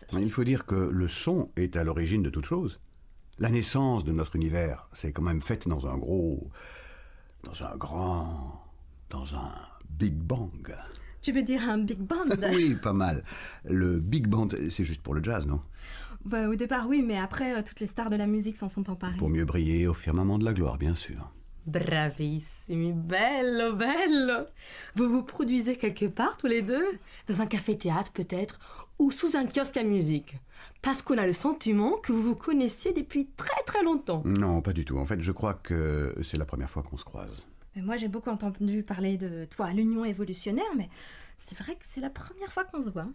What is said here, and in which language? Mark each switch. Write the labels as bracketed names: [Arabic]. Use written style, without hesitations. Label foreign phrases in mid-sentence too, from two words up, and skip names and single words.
[French] Il faut dire que le son est à l'origine de toute chose. La naissance de notre univers s'est quand même faite dans un Big Bang. Tu veux dire un Big Band ? Oui, pas mal. Le Big Band, c'est juste pour le jazz, non ? Au départ, oui, mais après, toutes les stars de la musique s'en sont emparées. Pour mieux briller au firmament de la gloire, bien sûr. [Italian] Bravissimi, bello, bello. [French] Vous vous produisez quelque part tous les deux ? Dans un café-théâtre peut-être ? Ou sous un kiosque à musique ? Parce qu'on a le sentiment que vous vous connaissiez depuis très très longtemps. Non, pas du tout. En fait, je crois que c'est la première fois qu'on se croise. Mais moi, j'ai beaucoup entendu parler de toi à l'Union évolutionnaire, mais c'est vrai que c'est la première fois qu'on se voit.